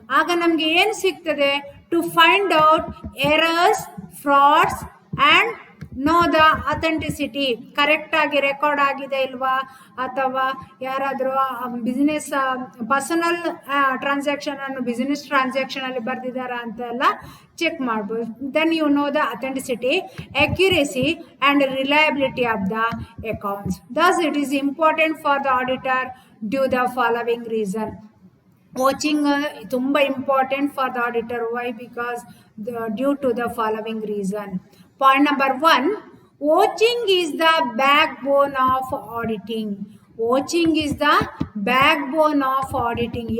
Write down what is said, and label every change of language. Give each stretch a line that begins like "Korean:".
Kannada: ಆಗ ನಮ್ಗೆ ಏನು ಸಿಗ್ತದೆ?
English: to find out errors, frauds and know the authenticity,
Kannada: ಕರೆಕ್ಟಾಗಿ ರೆಕಾರ್ಡ್ ಆಗಿದೆ ಇಲ್ವಾ, ಅಥವಾ ಯಾರಾದರೂ ಬಿಸ್ನೆಸ್ ಪರ್ಸನಲ್ ಟ್ರಾನ್ಸಾಕ್ಷನ್ ಅನ್ನು ಬಿಸ್ನೆಸ್ ಟ್ರಾನ್ಸಾಕ್ಷನ್ ಅಲ್ಲಿ ಬರ್ದಿದ್ದಾರಾ ಅಂತೆಲ್ಲ ಚೆಕ್ ಮಾಡ್ಬೋದು.
English: Then you know the authenticity, accuracy and reliability of the accounts. Thus it is important for the auditor due the following reason. Watching ತುಂಬ important for the auditor. Why? Because due to the following reason. Point number 1, watching is the backbone of auditing. Watching is the backbone of auditing.